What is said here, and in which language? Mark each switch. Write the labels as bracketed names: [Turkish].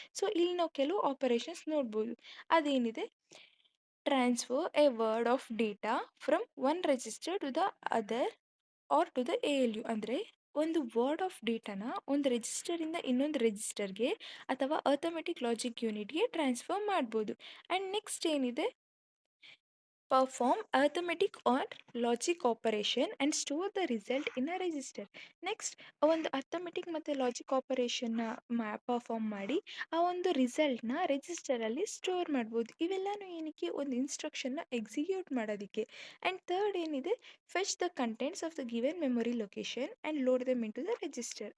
[Kannada] So ಇಲ್ಲಿ ನಾವು ಕೆಲವು ಆಪರೇಷನ್ಸ್ ನೋಡ್ಬೋದು. ಅದೇನಿದೆ, [English] Transfer a word of data from one register to the other or to the ALU. [Kannada] ಅಂದರೆ ಒಂದು ವರ್ಡ್ ಆಫ್ ಡೇಟಾನ ಒಂದು ರಿಜಿಸ್ಟರಿಂದ ಇನ್ನೊಂದು ರಿಜಿಸ್ಟರ್ಗೆ ಅಥವಾ ಅರ್ಥಮೆಟಿಕ್ ಲಾಜಿಕ್ ಯೂನಿಟ್ಗೆ ಟ್ರಾನ್ಸ್ಫರ್ ಮಾಡ್ಬೋದು. [English] and next [Kannada] ಏನಿದೆ, [English] perform arithmetic or logic operation and store the result in a register. [Kannada] Next ಒಂದು ಅರ್ಥಮೆಟಿಕ್ ಮತ್ತು ಲಾಜಿಕ್ ಆಪರೇಷನ್ನ ಪರ್ಫಾರ್ಮ್ ಮಾಡಿ ಆ ಒಂದು ರಿಸಲ್ಟ್ನ ರಿಜಿಸ್ಟರಲ್ಲಿ ಸ್ಟೋರ್ ಮಾಡ್ಬೋದು. ಇವೆಲ್ಲನೂ ಏನಕ್ಕೆ, ಒಂದು ಇನ್ಸ್ಟ್ರಕ್ಷನ್ನ ಎಕ್ಸಿಕ್ಯೂಟ್ ಮಾಡೋದಕ್ಕೆ. [English] and third [Kannada] ಏನಿದೆ, [English] Fetch the contents of the given memory location and load them into the register.